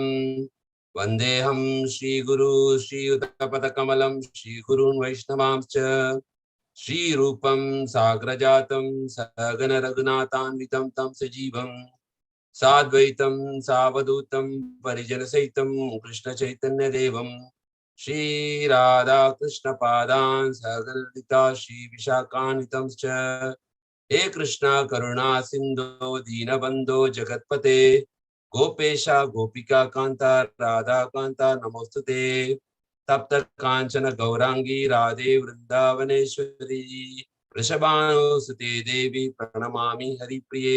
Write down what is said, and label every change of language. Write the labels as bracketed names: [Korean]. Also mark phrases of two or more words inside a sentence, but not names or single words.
[Sanskrit] வந்தேஹம் ஸ்ரீகுரு ஸ்ரீயுதபதகமலம் ஸ்ரீகுருன் வைஷ்ணவாம்ச ஸ்ரீரூபம் சாக்ரஜாதம் சகன ரகுநாதான்விதம் தம் சஜீவம் சாத்வைதம் சாவதூதம் பரிஜனசைதம் கிருஷ்ண சைத்தன்ய தேவம் ஸ்ரீ ராதா கிருஷ்ண பாதான் சகலிதா ஸ்ரீ விஷாகான்விதம் ச. हे कृष्णा करुणा सिंधो दीनबंधो जगत्पते गोपेशा गोपिका कांता राधा कांता नमोस्तुते. तप्त कांचन गौरांगी राधे वृंदावनेश्वरी वृषभानुसुते देवी प्रणमामि हरिप्रिये.